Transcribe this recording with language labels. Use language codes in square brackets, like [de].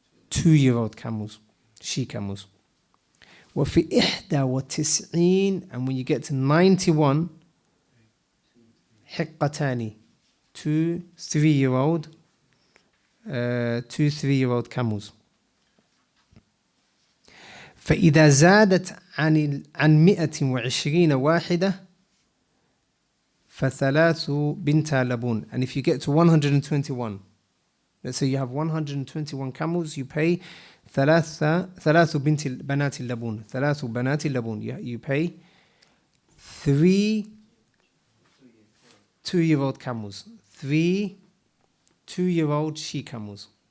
[en] 2-year-old camels, she camels. [ar] وفي 91, [en] and when you get to 91, [ar] حقتان, [en] 2 3-year-old, 2 3-year-old camels. [ar] فإذا زادت عن 120 واحدة فثلاث بنت لبون. [en] And if you get to 121, let's say you have 121 camels, you pay [ar] ثلاث بنات اللبون. ثلاث بنات اللبون. [en] You pay 3 2-year-old camels. 3 2-year-old she camels.